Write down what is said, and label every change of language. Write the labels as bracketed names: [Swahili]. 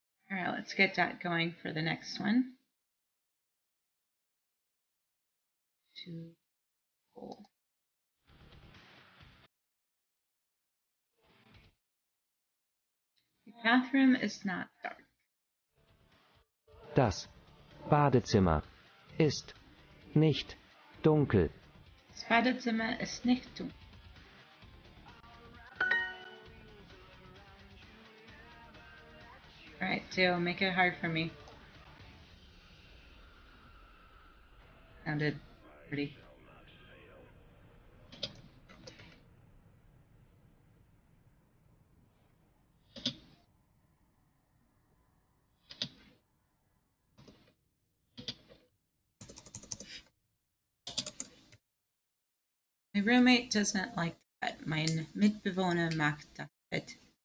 [English] All right, let's get that going for the next one. Two, four. The bathroom is not dark. [German] Das Badezimmer ist nicht dunkel. Das Badezimmer ist nicht dunkel. [English] All right, Theo, make it hard for me. Sounded pretty. My roommate doesn't like that. [German] Mein Mitbewohner mag das Bett.